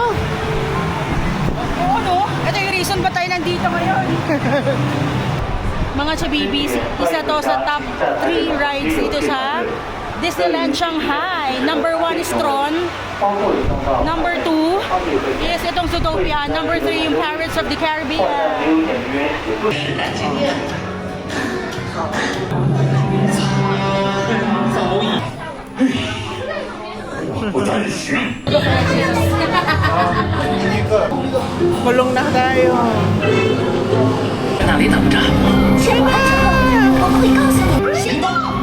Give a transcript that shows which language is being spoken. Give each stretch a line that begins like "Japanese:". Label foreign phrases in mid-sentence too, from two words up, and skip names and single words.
Filipino: Oo, no? Ito yung reason ba tayo nandito ngayon. Mga Chabibis, isa to sa
English: top 3 rides
Filipino: dito sa Disneyland Shanghai.
English: Number 1 is Tron. Number 2 is itong Zootopia.
Filipino: Number 3 yung Pirates of the Caribbean. Kulong na tayo.
Chinese: 哪里等着？我们会告诉你。行动！